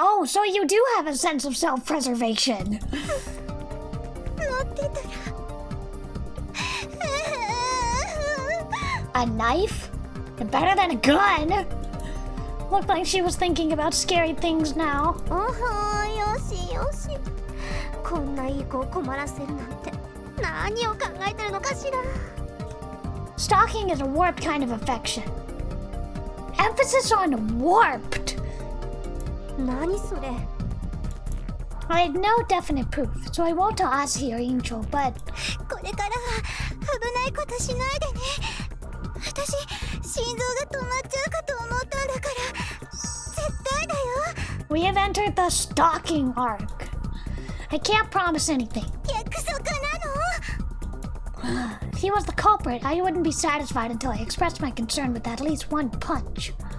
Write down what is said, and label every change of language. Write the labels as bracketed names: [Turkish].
[English] Oh, so you do have a sense of self-preservation. [Japanese] 持ってたら [English] A knife? Better than a gun. Looked like she was thinking about scary things now. [Japanese] おほよしよし。こんないい子を困らせるなんて何を考えてるのかしら。 [English] Stalking is a warped kind of affection. Emphasis on warped. [Japanese] 何それ。 [English] I had no definite proof, so I won't tell Asi or Angel, but [Japanese] これからは危ないことしないでね。私心臓が止まっちゃうかと思ったんだから絶対だよ。 [English] we have entered the stalking arc. I can't promise anything. [Japanese] 約束なの？ [English] If he was the culprit, I wouldn't be satisfied until I expressed my concern with at least one punch.